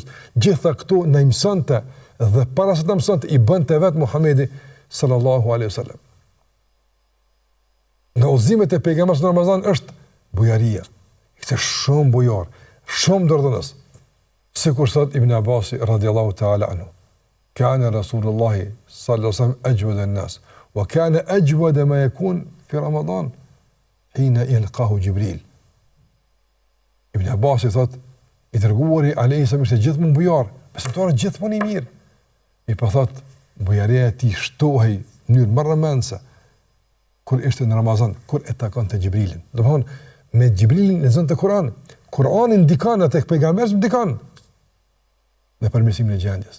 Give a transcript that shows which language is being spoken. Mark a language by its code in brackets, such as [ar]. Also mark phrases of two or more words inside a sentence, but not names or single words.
[sq] Gjitha këto na mësonte dhe para se ta mësonte i bënte vetë Muhamedi [ar] صلى الله عليه وسلم. [sq] Nga udhëzimet e pejgamberit në Ramazan është bujaria. Ishte shumë bujar, shumë dordhënës. Sikur thot Ibn Abbas [ar] رضي الله تعالى عنه. كان رسول الله صلى الله عليه وسلم أجود الناس وكان أجود ما يكون في رمضان حين يلقاه جبريل. [sq] Ibn Abbas i thot, i dërguari [ar] عليه السلام [sq] ishte gjithmonë bujar, besimtarët gjithmonë i mirë. I po thot, bujaria e tij shtohej në mënyrë marrëmendse kur ishte në Ramazan, kur e takonte Xhibrilin. Domthon, me Xhibrilin lexonte Kur'an. Kur'ani ndikon atë pejgamberi ndikon në përmirësimin e gjendjes.